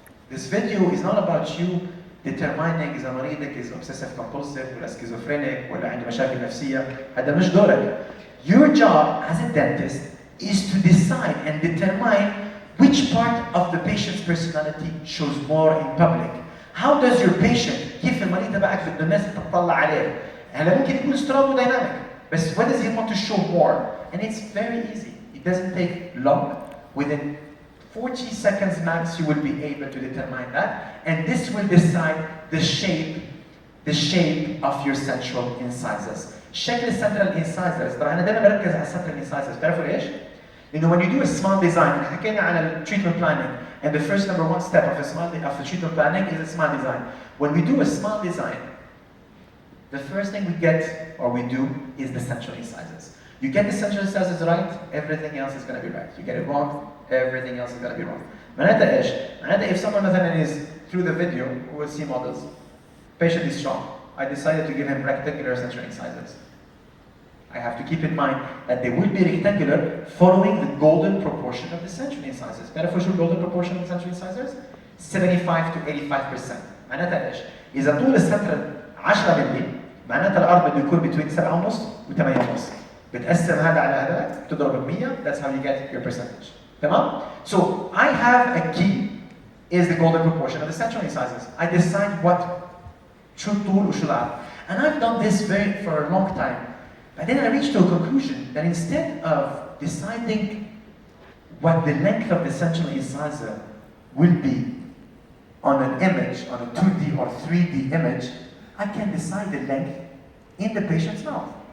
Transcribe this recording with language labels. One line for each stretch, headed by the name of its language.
English: This video is not about you determining
Arabic: إذا مريضك
English: is obsessive compulsive ولا schizophrenic
Arabic: ولا عنده مشاكل نفسية. هذا مش دورك.
English: Your job as a dentist is to decide and determine which part of the patient's personality shows more in public. How does your patient,
Arabic: كيف المريض تبعك بده الناس تطلع عليه؟ هلا ممكن يكون strong و dynamic.
English: But what does he want to show more? And it's very easy. It doesn't take long. Within 40 seconds max, you will be able to determine that. And this will decide the shape of your central incisors. شكل central incisors.
Arabic: طبعا أنا دائما بركز على central incisors. تعرفوا ليش؟ لأنه
English: when you do a smile design,
Arabic: حكينا على
English: treatment planning, and the first number one step of the treatment planning is a smile design. When we do a smile design, the first thing we get, or we do, is the central incisors. You get the central incisors right, everything else is going to be right. You get it wrong, everything else is going to be wrong.
Arabic: معناتها إيش؟ معناتها
English: if someone
Arabic: مثلا
English: is, through the video, we will see models, patient is strong. I decided to give him rectangular central incisors. I have to keep in mind that they will be rectangular following the golden proportion of the central incisors.
Arabic: تعرفوا شو
English: golden proportion of the central incisors? 75 to 85%.
Arabic: معناتها إيش؟ إذا طول السنترال 10 مللي معناتها الارض بده يكون between 7.5 و 8.5. بتقسم هذا على هذا بتضرب ب 100.
English: That's how you get your percentage.
Arabic: تمام؟
English: So I have a key is the golden proportion of the central incisors. I decide what
Arabic: شو الطول وشو العرض.
English: And I've done this for a long time. But then I reached to a conclusion that instead of deciding what the length of the central incisor will be on an image, on a 2D or 3D image, I can decide the length in the patient's mouth.